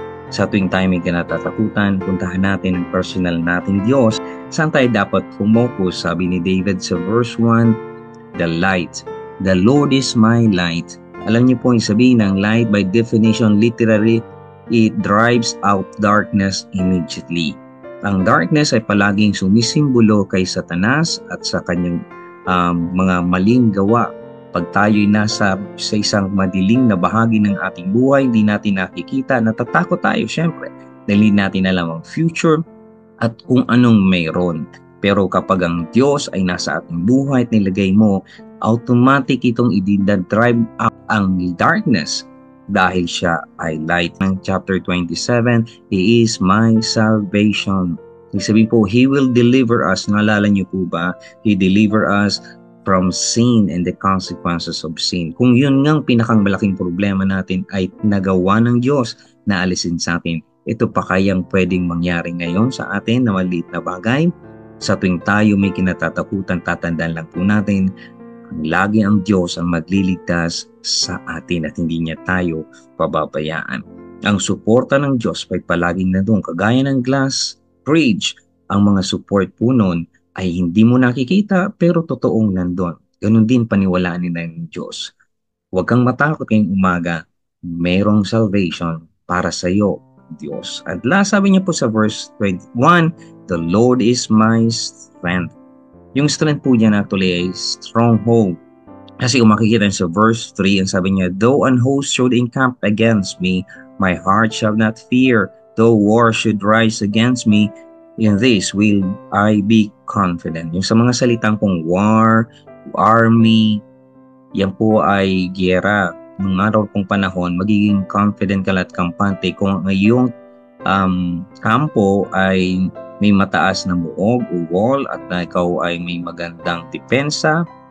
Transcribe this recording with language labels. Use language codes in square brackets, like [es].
[tl] Sa tuwing tayo may kinatatakutan, puntahan natin ang personal nating Diyos. Saan tayo dapat focus? Sabi ni David sa verse 1, the light. [en] The Lord is my light. [tl] Alam niyo po yung sabihin ng light, [en] by definition, literally, it drives out darkness immediately. [tl] Ang darkness ay palaging sumisimbolo kay Satanas at sa kanyang mga maling gawa. Pag tayo'y nasa sa isang madilim na bahagi ng ating buhay, hindi natin nakikita, natatakot tayo syempre. Dahil hindi natin alam ang future at kung anong mayroon. Pero kapag ang Diyos ay nasa ating buhay at nilagay mo, automatic itong i-drive up ang darkness dahil siya ay light. [en] Ng chapter 27, He is my salvation. [tl] Sabihin po, [en] He will deliver us. [tl] Naalala niyo po ba? [en] He deliver us from sin and the consequences of sin. [tl] Kung yun ngang pinakang malaking problema natin ay nagawa ng Diyos na alisin sa atin, ito pa kayang pwedeng mangyari ngayon sa atin na maliit na bagay? Sa tuwing tayo may kinatatakutan, tatandaan lang po natin, lagi ang Diyos ang magliligtas sa atin at hindi niya tayo pababayaan. Ang suporta ng Diyos ay palaging nandoon. Kagaya ng glass bridge, ang mga support po noon ay hindi mo nakikita pero totoong nandun. Ganun din paniwalaan nila ng Diyos. Huwag kang matakot ngayong umaga. Merong salvation para sa iyo, Diyos. At last, sabi niya po sa verse 21, [en] the Lord is my strength. [tl] Yung strength po niya actually ay stronghold. Kasi kung makikita sa verse 3, ang sabi niya, [en] though an host should encamp against me, my heart shall not fear. Though war should rise against me, in this will I be confident. [tl] Yung sa mga salitang pong war, army, yan po ay giyera. Nung araw pong panahon, magiging confident ka at kampante kung ngayong kampo ay may mataas na muog o wall at na ikaw ay may magandang depensa.